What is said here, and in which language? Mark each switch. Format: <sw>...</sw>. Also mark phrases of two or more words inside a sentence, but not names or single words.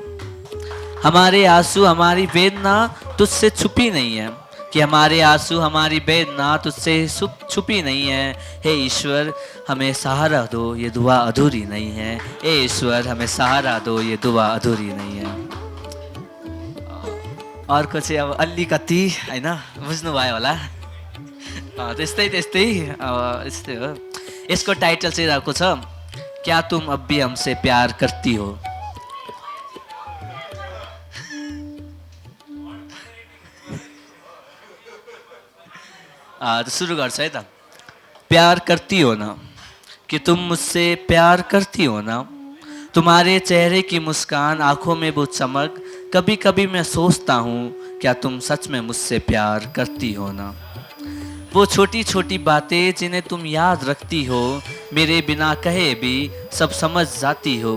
<hi>हमारे आंसू हमारी वेदना तुझसे छुपी नहीं है। कि हमारे आंसू हमारी वेदना तुझसे छुपी नहीं है। हे ईश्वर हमें सहारा दो, ये दुआ अधूरी नहीं है। हे ईश्वर हमें सहारा दो, ये दुआ अधूरी नहीं है।</hi> <ne>अर्को चाहिँ अब अलिकति होइन बुझ्नुभयो होला। त्यस्तै त्यस्तै यस्तै हो। यसको टाइटल चाहिँ रहेको छ</ne> <hi>क्या तुम अब भी हमसे प्यार करती हो।</hi> <ne>तो सुरु गर्छ है त।</ne> <hi>प्यार करती हो ना, कि तुम मुझसे प्यार करती हो ना। तुम्हारे चेहरे की मुस्कान, आंखों में वो चमक, कभी कभी मैं सोचता हूँ क्या तुम सच में मुझसे प्यार करती हो ना। वो छोटी छोटी बातें जिन्हें तुम याद रखती हो, मेरे बिना कहे भी सब समझ जाती हो।</hi>